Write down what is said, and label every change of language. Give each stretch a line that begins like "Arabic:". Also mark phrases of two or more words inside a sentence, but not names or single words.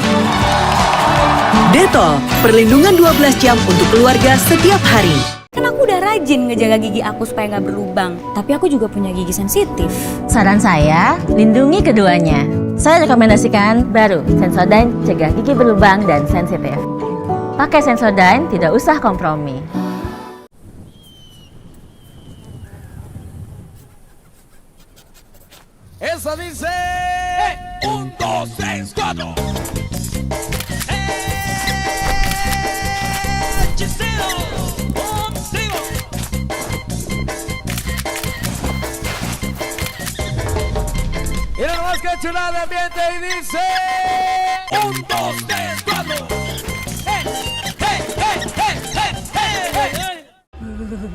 Indonesian: Dettol, perlindungan 12 jam untuk keluarga setiap hari. Kan aku udah rajin ngejaga gigi aku supaya nggak berlubang. Tapi aku juga punya gigi sensitif. Saran saya, lindungi keduanya. Saya rekomendasikan baru Sensodyne cegah gigi berlubang dan sensitif. Pakai Sensodyne, tidak usah kompromi.
Spanish: Esa dice 1, 2, 3, 4. Y nada más que chulada de ambiente y dice 1, 2, 3, 4.